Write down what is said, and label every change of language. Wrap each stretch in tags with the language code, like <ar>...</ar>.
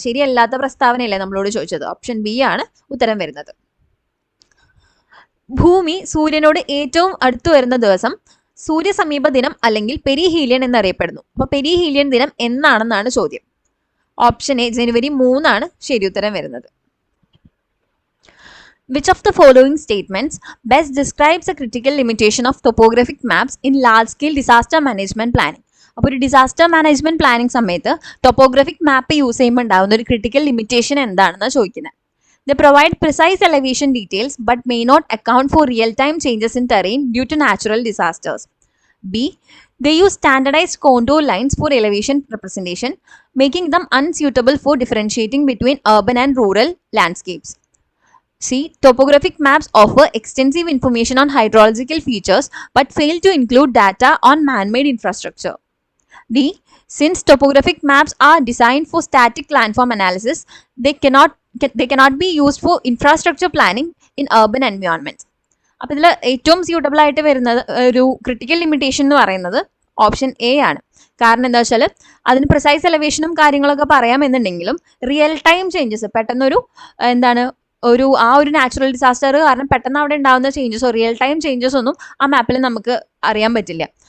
<ml>ശരിയല്ലാത്ത പ്രസ്താവനയല്ലേ നമ്മളോട് ചോദിച്ചത്. Option B ആണ് ഉത്തരം വരുന്നത്. ഭൂമി സൂര്യനോട് ഏറ്റവും അടുത്തു വരുന്ന ദിവസം സൂര്യസമീപ ദിനം അല്ലെങ്കിൽ പെരിഹീലിയൻ എന്നറിയപ്പെടുന്നു. അപ്പൊ പെരിഹീലിയൻ ദിനം എന്നാണെന്നാണ് ചോദ്യം. ഓപ്ഷൻ എ ജനുവരി 3 ആണ് ശരിയുത്തരം വരുന്നത്.</ml> <en>Which of the following statements best describes a critical limitation of topographic maps in large-scale disaster management planning?</en> <ml>അപ്പോൾ ഒരു ഡിസാസ്റ്റർ മാനേജ്മെന്റ് പ്ലാനിങ് സമയത്ത് ടോപ്പോഗ്രാഫിക് മാപ്പ് യൂസ് ചെയ്യുമ്പോൾ ഉണ്ടാകുന്ന ഒരു ക്രിട്ടിക്കൽ ലിമിറ്റേഷൻ എന്താണെന്നാണ് ചോദിക്കുന്നത്.</ml> <en>They provide precise elevation details but may not account for real-time changes in terrain due to natural disasters. B. They use standardized contour lines for elevation representation, making them unsuitable for differentiating between urban and rural landscapes. C. Topographic maps offer extensive information on hydrological features but fail to include data on man-made infrastructure. D. Since topographic maps are designed for static landform analysis, they cannot be used for infrastructure planning in urban environments.</en> <ml>അപ്പോൾ ഇതിൽ ഏറ്റവും suitable ആയിട്ട് വരുന്നത് ഒരു critical limitation എന്ന് പറയുന്നത് option A ആണ്. കാരണം എന്താ വെച്ചാൽ അതിന് പ്രിസൈസ് എലവേഷനും കാര്യങ്ങളൊക്കെ പറയാമെന്നുണ്ടെങ്കിലും റിയൽ ടൈം ചേഞ്ചസ് പെട്ടെന്നൊരു ഒരു നാച്ചുറൽ ഡിസാസ്റ്റർ കാരണം പെട്ടെന്ന് അവിടെ ഉണ്ടാകുന്ന ചേഞ്ചസോ റിയൽ ടൈം ചേഞ്ചസ് ഒന്നും ആ മാപ്പിൽ നമുക്ക് അറിയാൻ പറ്റില്ല.</ml>